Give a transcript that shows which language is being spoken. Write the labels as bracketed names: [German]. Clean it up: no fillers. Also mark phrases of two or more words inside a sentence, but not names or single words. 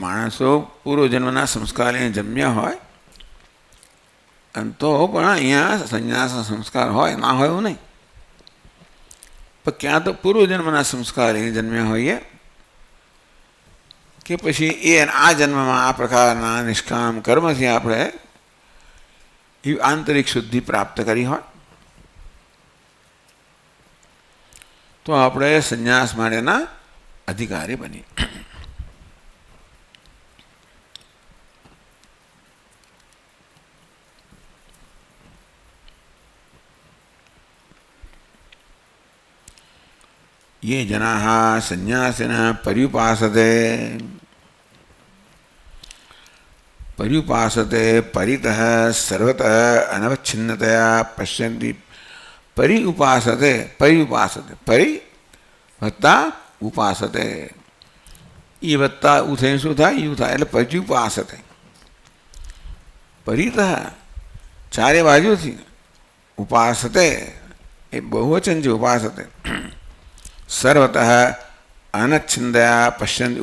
[Gujarati] માણસો પૂર્વજન્મના સંસ્કાર લઈને જન્મ્યા હોય અને તો પણ અહીંયા સંન્યાસના સંસ્કાર હોય, ના હોય એવું નહીં, પણ ક્યાં તો પૂર્વજન્મના સંસ્કાર લઈને જન્મ્યા હોઈએ કે પછી એ આ જન્મમાં આ પ્રકારના નિષ્કામ કર્મથી આપણે એવી આંતરિક શુદ્ધિ પ્રાપ્ત કરી હોય તો આપણે સંન્યાસ માટેના અધિકારી બની. [Sanskrit] ये जनाः संन्यासिनः पर्युपासते परितः सर्वतः अनवच्छिन्नतया पश्यन्ति. पर्युपासते परि वत्ता उपासते, [Gujarati] એ વત્તા ઉ થઈને શું થાય? યુ થાય. એટલે पर्युपासते. પરિતઃ ચારે બાજુથી, ઉપાસતે એ બહુવચન છે. [Sanskrit] ઉપાસતે સર્વતઃ અનચ્છિન્દયા પશ્યંતિ.